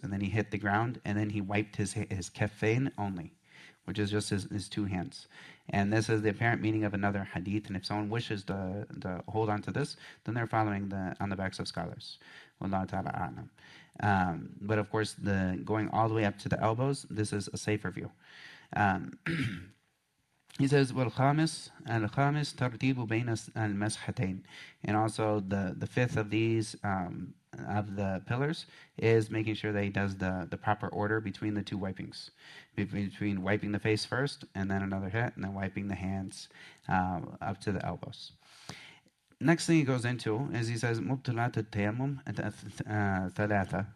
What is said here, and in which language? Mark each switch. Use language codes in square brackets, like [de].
[en] And then he hit the ground, and then he wiped his kaffain only, which is just his two hands. And this is the apparent meaning of another hadith. And if someone wishes to hold on to this, then they're following on the backs of scholars. Wallahu ta'ala a'lam. But of course, going all the way up to the elbows, this is a safer view. He says, [ar] وَالْخَامِسِ تَرْتِيبُ بَيْنَ الْمَسْحَتَيْن. [en] And also the fifth of these, of the pillars, is making sure that he does the proper order between the two wipings. Between wiping the face first, and then another hit, and then wiping the hands up to the elbows. Next thing he goes into is he says, [ar] مُبْتِلَاتُ التَّيَمُّمْ ثَلَاثَةً.